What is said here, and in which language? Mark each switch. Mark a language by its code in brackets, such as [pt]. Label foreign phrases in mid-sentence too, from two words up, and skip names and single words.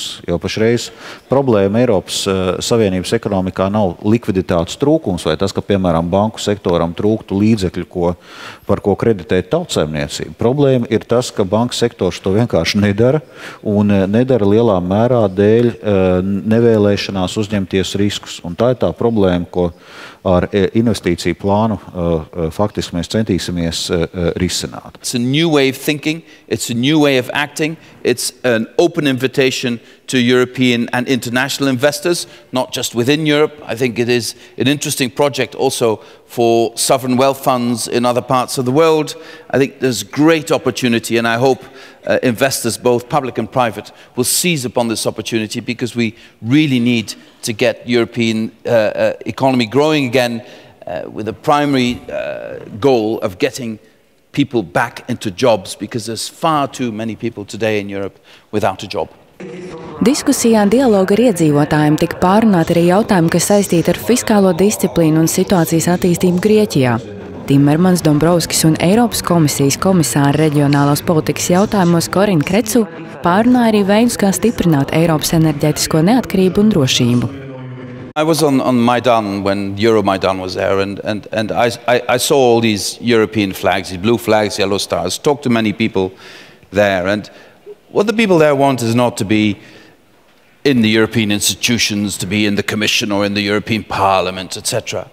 [lv] Jo pašreiz problēma Eiropas Savienības ekonomikā nav likviditātes trūkums vai tas, ka, piemēram, banku sektoram trūktu līdzekļu, par ko kreditēt tautsaimniecību. Problēma ir tas, ka banku sektors to vienkārši nedara un nedara lielā mērā dēļ nevēlēšanās uzņemties riskus. Un tā ir tā problēma, ko ar investīciju plānu faktiski mēs centīsimies risināt. [en] It's a new way of thinking, it's a new way of acting, it's an open invitation to European and international investors, not just within Europe. I think it is an interesting project also for sovereign wealth funds in other parts of the world. I think there's great opportunity, and I hope investors, both public and private, will seize upon this opportunity because we really need to get European economy growing again with a primary goal of getting people back into jobs because there's far too many people today in Europe without a job. [lv] Diskusijā dialoga ar iedzīvotājiem tika pārunāti arī jautājumi, kas saistīti ar fiskālo disciplīnu un situācijas attīstību Grieķijā. Timermans, Dombrovskis un Eiropas komisijas komisāra reģionālās politikas jautājumos Korina Krecu pārunāja arī veidus, kā stiprināt Eiropas enerģētisko neatkarību un drošību. [en] I was on Maidan when Euromaidan was there, and I saw all these European flags, these blue flags, yellow stars, talked to many people there, and what the people there want is not to be in the European institutions, to be in the Commission or in the European Parliament, etc.